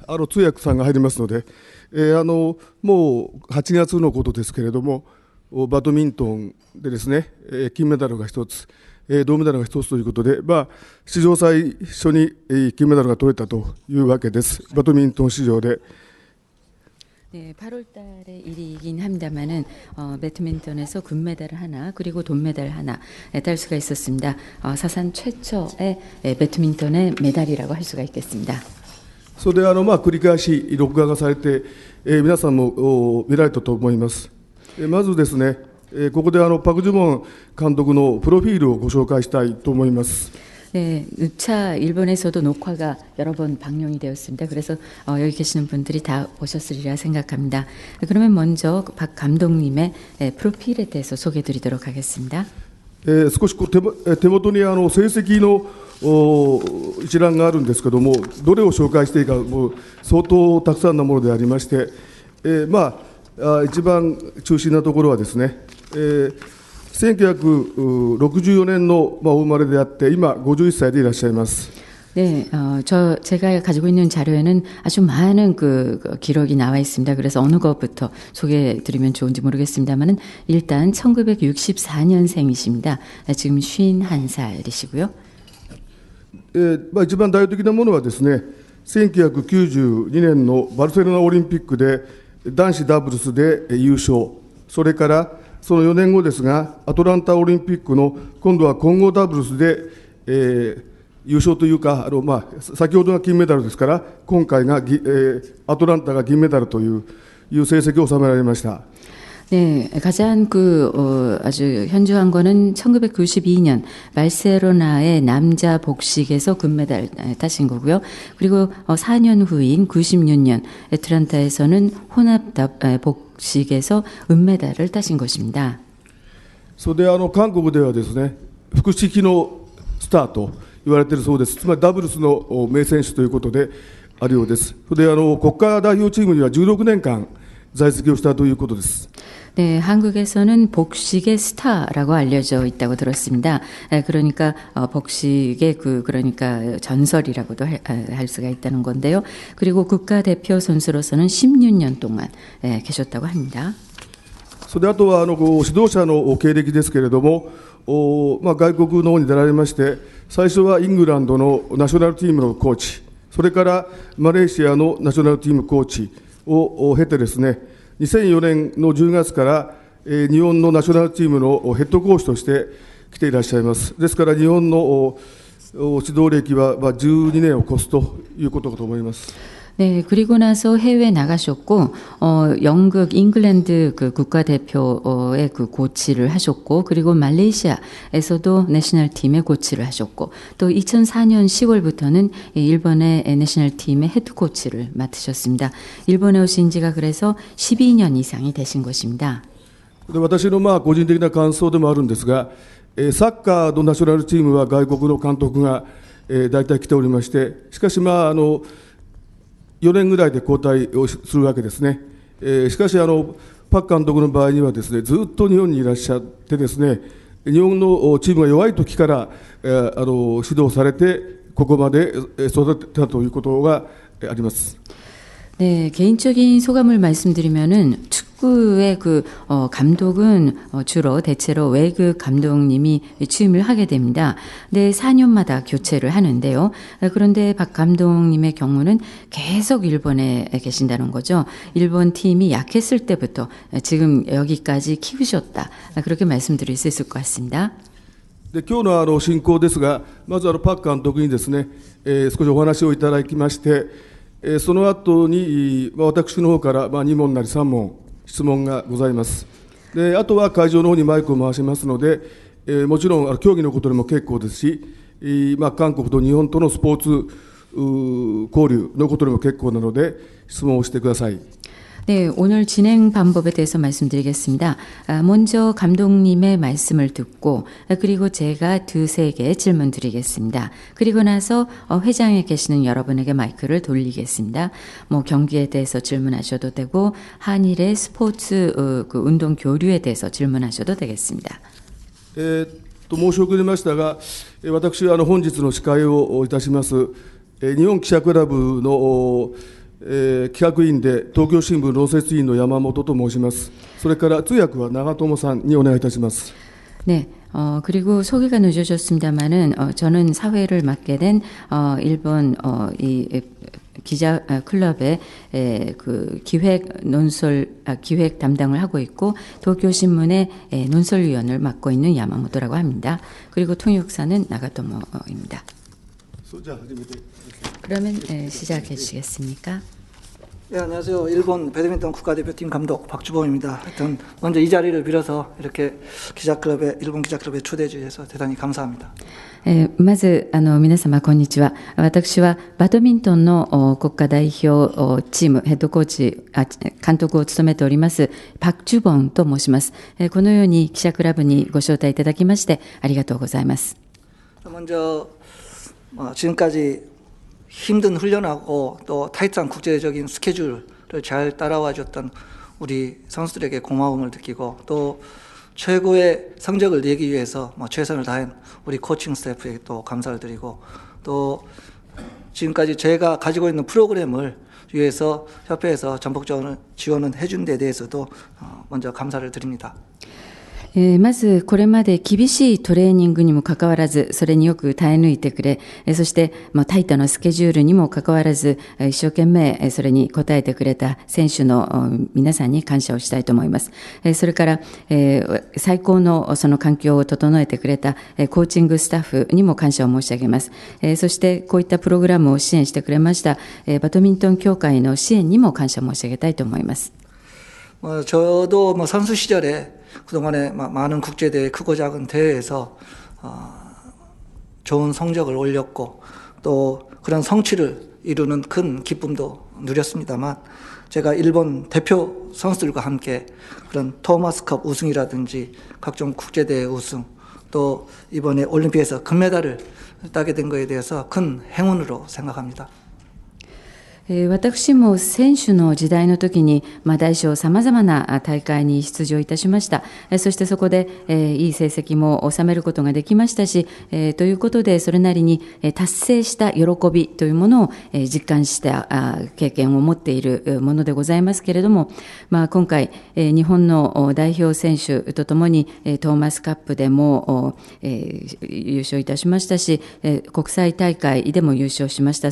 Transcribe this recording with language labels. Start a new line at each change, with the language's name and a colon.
Japanese: 通訳さんが入りますので、もう8月のことですけれども、バドミントンでですね、金メダルが1つ、銅メダルが1つということで、史上最初に金メダルが取れたというわけです。バドミントン史上で。
Korean: 네, 8월 달의 일이긴 합니다만은 배드민턴에서 금메달을 하나 그리고 돈메달 하나 딸 수가 있었습니다. 사상 최초의 배드민턴의 메달이라고 할 수가 있겠습니다.
Japanese: それで繰り返し録画がされて、皆さんも見られたと思います。まずですね、ここでパク・ジュボン監督のプロフィールをご紹介したいと思います。
Korean: 네, 누차 일본에서도 녹화가 여러 번 방영이 되었습니다. 그래서 여기 계시는 분들이 다 보셨으리라 생각합니다. 그러면 먼저 박 감독님의 프로필에 대해서 소개드리도록 하겠습니다.
Japanese: 少し手元に成績の一覧があるんですけども、どれを紹介していいか、もう相当たくさんのものでありまして、一番中心なところはですね、1964年のお生まれであって、今51歳でいらっしゃいます。
Korean: 네, 제가 가지고 있는 자료에는 아주 많은 기록이 나와 있습니다. 그래서 어느 것부터 소개해 드리면 좋은지 모르겠습니다만은 일단 1964년생이십니다. 지금 51살이시고요.
Japanese: 一番代表的なものはですね、1992年のバルセロナオリンピックで男子ダブルスで優勝、それからその4年後ですが、アトランタオリンピックの今度は混合ダブルスで、優勝というか、先ほどが金メダルですから、今回が、アトランタが銀メダルという成績を収められました。
Korean: 네, 가장 아주 현저한 거는 1992년 바르셀로나의 남자 복식에서 금메달 따신 거고요. 그리고 4년 후인 96년 애틀란타에서는 혼합 복식에서 은메달을 따신 것입니다.
Japanese: それで韓国ではですね、複式のスターと言われているそうです。つまりダブルスの名選手ということであるようです。それで国家代表チームには16年間在籍をしたということです。
Korean: 네, 한국에서는 복식의 스타라고 알려져 있다고 들었습니다. 그러니까 복식의 그러니까 전설이라고도 할 수가 있다는 건데요. 그리고 국가대표 선수로서는 16년 동안 계셨다고 합니다.
Japanese: それであとは指導者の経歴ですけれども、外国の方に出られまして、最初はイングランドのナショナルチームのコーチ、それからマレーシアのナショナルチームコーチを経てですね、 2004年の10月から、日本のナショナルチームのヘッドコーチとして来ていらっしゃいます。ですから日本の指導歴は12年を超すということかと思います。
Korean: 네, 그리고 나서 해외 나가셨고, 영국, 잉글랜드 국가대표의 코치를 하셨고, 그리고 말레이시아에서도 내셔널 팀의 코치를 하셨고, 또 2004년 10월부터는 일본의 내셔널 팀의 헤드 코치를 맡으셨습니다. 일본에 오신 지가 그래서 12년 이상이 되신 것입니다.
Japanese: 私の個人的な感想でもあるんですが、サッカーのナショナルチームは外国の監督が大体来ておりまして、しかし4年ぐらいで交代をするわけですね。しかしパク監督の場合にはですね、ずっと日本にいらっしゃってですね、日本のチームが弱い時から指導されてここまで育てたということがあります。
Korean: 네, 개인적인 소감을 말씀드리면은 축구의 감독은 주로 대체로 외국 감독님이 취임을 하게 됩니다. 네, 4년마다 교체를 하는데요. 그런데 박 감독님의 경우는 계속 일본에 계신다는 거죠. 일본 팀이 약했을 때부터 지금 여기까지 키우셨다. 그렇게 말씀드릴 수 있을 것 같습니다.
Japanese: で今日の進行ですが、まずパク監督にですね、少しお話をいただきまして、その後に私の方から2問なり3問質問がございます。であとは会場の方にマイクを回しますので、もちろん競技のことでも結構ですし、韓国と日本とのスポーツ交流のことでも結構なので質問をしてください。
Korean: 네, 오늘 진행 방법에 대해서 말씀드리겠습니다. 먼저 감독님의 말씀을 듣고 그리고 제가 두세 개 질문 드리겠습니다. 그리고 나서 회장에 계시는 여러분에게 마이크를 돌리겠습니다. 뭐 경기에 대해서 질문하셔도 되고 한일의 스포츠 그 운동 교류에 대해서 질문하셔도 되겠습니다.
Japanese: 申し遅れましたが、私は本日の司会をいたします日本記者クラブの企画委員で東京新聞論説委員の山本と申します。それから通訳は長友さんにお願いいたします。
Korean: 네, 그리고 소개가 늦어졌습니다만은 저는 사회를 맡게 된 일본 이 기자 클럽의 그 기획 담당을 하고 있고 도쿄 신문의 논설위원을 맡고 있는 야마모토라고 합니다. 그리고 통역사는 나가토모입니다. 그러면 시작해 주시겠습니까? 네, 안녕하세요. 일본 배드민턴 국가대표팀 감독 박주범입니다. 하여튼 먼저 이 자리를 빌어서 이렇게 일본 기자클럽에 초대해 주셔서 대단히 감사합니다.
Japanese: まず皆様こんにちは。私はバドミントンの国家代表チームヘッドコーチ監督を務めておりますパク・ジュボンと申します。このように記者クラブにご招待いただきましてありがとうございます。
Korean: 먼저 지금까지 힘든 훈련하고 또 타이트한 국제적인 스케줄을 잘 따라와 줬던 우리 선수들에게 고마움을 느끼고 또 최고의 성적을 내기 위해서 최선을 다한 우리 코칭 스태프에게 또 감사를 드리고 또 지금까지 제가 가지고 있는 프로그램을 위해서 협회에서 전폭적으로 지원을 해준 데 대해서도 먼저 감사를 드립니다.
Japanese: まずこれまで厳しいトレーニングにもかかわらずそれによく耐え抜いてくれそしてタイトなスケジュールにもかかわらず一生懸命それに応えてくれた選手の皆さんに感謝をしたいと思います。それから最高のその環境を整えてくれたコーチングスタッフにも感謝を申し上げます。そしてこういったプログラムを支援してくれましたバドミントン協会の支援にも感謝申し上げたいと思います。
Korean: 저도 선수 시절에 그동안에 많은 국제대회 크고 작은 대회에서 좋은 성적을 올렸고 또 그런 성취를 이루는 큰 기쁨도 누렸습니다만 제가 일본 대표 선수들과 함께 그런 토마스컵 우승이라든지 각종 국제대회 우승 또 이번에 올림픽에서 금메달을 따게 된 것에 대해서 큰 행운으로 생각합니다.
Japanese: 私も選手の時代の時に大小さまざまな大会に出場いたしました。そしてそこでいい成績も収めることができましたし、ということでそれなりに達成した喜びというものを実感した経験を持っているものでございますけれども、今回日本の代表選手とともにトーマスカップでも優勝いたしましたし、国際大会でも優勝しました。